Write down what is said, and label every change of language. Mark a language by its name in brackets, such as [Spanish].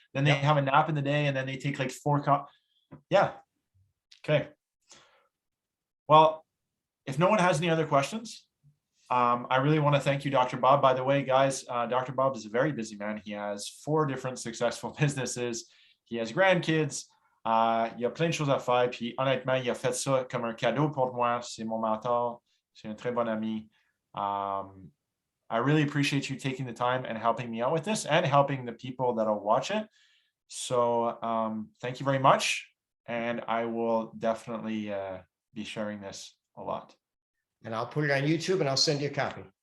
[English] Then they have a nap in the day and then they take like 4 Yeah. Okay. Well, if no one has any other questions, I really want to thank you, Dr. Bob. By the way, guys, Dr. Bob is a very busy man. He has 4 different successful businesses. He has grandkids. [French] Il y a plein de choses à faire. Puis honnêtement, il a fait ça comme un cadeau pour moi. C'est mon mentor. C'est un très bon ami. [English] I really appreciate you taking the time and helping me out with this and helping the people that'll watch it. So thank you very much. And I will definitely be sharing this a lot. And I'll put it on YouTube and I'll send you a copy.